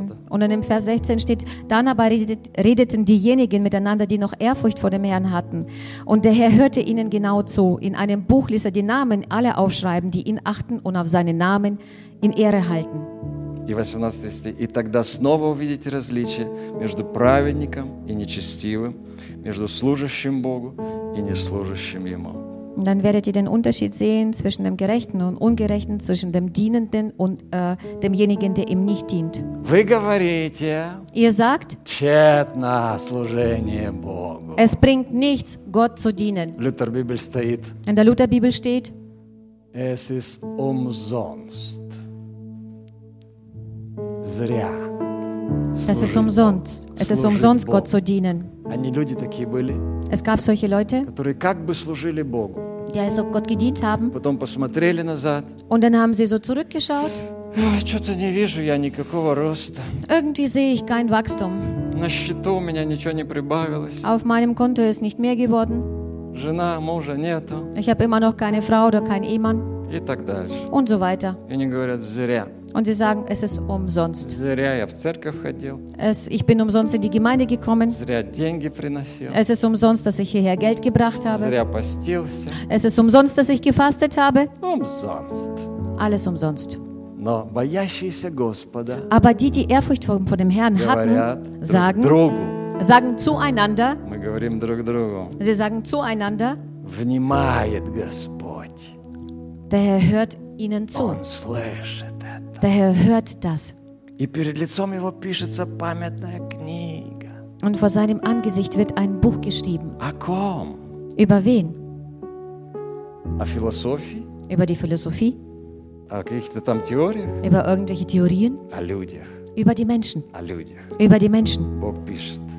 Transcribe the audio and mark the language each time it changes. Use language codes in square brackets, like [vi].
[de] Und in dem Vers 16 steht, dann aber redeten diejenigen miteinander, die noch Ehrfurcht vor dem Herrn hatten. Und der Herr hörte ihnen genau zu. In einem Buch ließ er die Namen alle aufschreiben, die ihn achten und auf seinen Namen in Ehre halten. [ru] И тогда снова увидите различие между праведником и нечестивым, между служащим Богу и неслужащим Ему. [de] Und dann werdet ihr den Unterschied sehen zwischen dem Gerechten und Ungerechten, zwischen dem Dienenden und demjenigen, der ihm nicht dient. [ru] Вы говорите, [de] ihr sagt, [ru] тщетно служение Богу. [de] Es bringt nichts, Gott zu dienen. Lutherbibel steht, in der Lutherbibel steht, es ist umsonst. [ru] Зря. [de] Das ist umsonst. Es ist umsonst, Gott zu dienen. [ru] Они люди такие были. [de] Es gab solche Leute, [ru] которые как бы служили Богу. [de] Die also Gott gedient haben. [ru] Потом посмотрели назад. [de] Und dann haben sie so zurückgeschaut. [ru] Что-то не вижу я никакого роста. [de] Irgendwie sehe ich kein Wachstum. [ru] На счету у меня ничего не прибавилось. [de] Auf meinem Konto ist nicht mehr geworden. [ru] Жена, мужа нету. [de] Ich habe immer noch keine Frau oder keinen Ehemann. [ru] И так дальше. [de] Und so weiter. [ru] И они говорят, зря. [de] Und sie sagen, es ist umsonst. [ru] Зря я в церковь ходил. [de] Ich bin umsonst in die Gemeinde gekommen. [ru] Зря деньги приносил. [de] Es ist umsonst, dass ich hierher Geld gebracht habe. [ru] Зря постился. [de] Es ist umsonst, dass ich gefastet habe. Umsonst. Alles umsonst. [ru] Но боящиеся Господа. [de] Aber die Ehrfurcht vor dem Herrn hatten, [ru] говорят, [de] sagen, [ru] другу. [de] Sagen zueinander. [ru] Мы говорим друг другу. [de] Sie sagen zueinander. [ru] Внимает Господь. [de] Der Herr hört ihnen zu. [ru] Он слышит. [de] Der Herr hört das. [ru] И перед лицом его пишется памятная книга. [de] Und vor seinem Angesicht wird ein Buch geschrieben. [ru] О ком? [de] Über wen? [ru] О философии? [de] Über die Philosophie? [ru] О каких-то там теориях? [de] Über irgendwelche Theorien? [ru] О людях. [de] Über die Menschen? [ru] О людях. [de] Über die Menschen. [ru] Бог пишет.